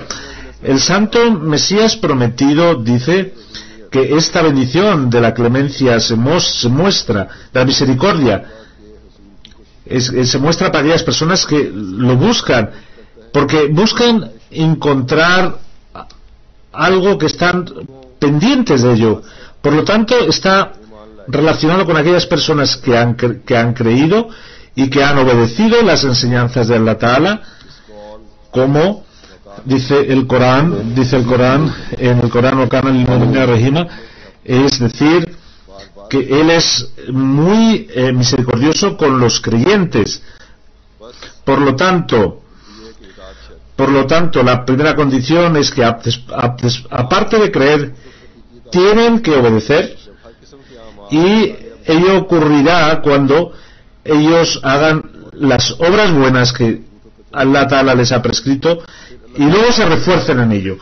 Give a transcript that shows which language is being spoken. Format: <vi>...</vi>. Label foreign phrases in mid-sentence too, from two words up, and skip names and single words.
<es>El Santo Mesías prometido dice que esta bendición de la clemencia se muestra, la misericordia se muestra para aquellas personas que lo buscan, porque buscan encontrar algo que están pendientes de ello. Por lo tanto, está relacionado con aquellas personas que han creído y que han obedecido las enseñanzas de Allah Ta'ala, como dice el Corán en el Corán</es> <ar>وكان للمؤمنين رحيما,</ar> <es>es decir, que Él es muy misericordioso con los creyentes. Por lo tanto, la primera condición es que aparte de creer, tienen que obedecer, y ello ocurrirá cuando ellos hagan las obras buenas que Allah Ta'ala les ha prescrito y luego se refuercen en ello.</es>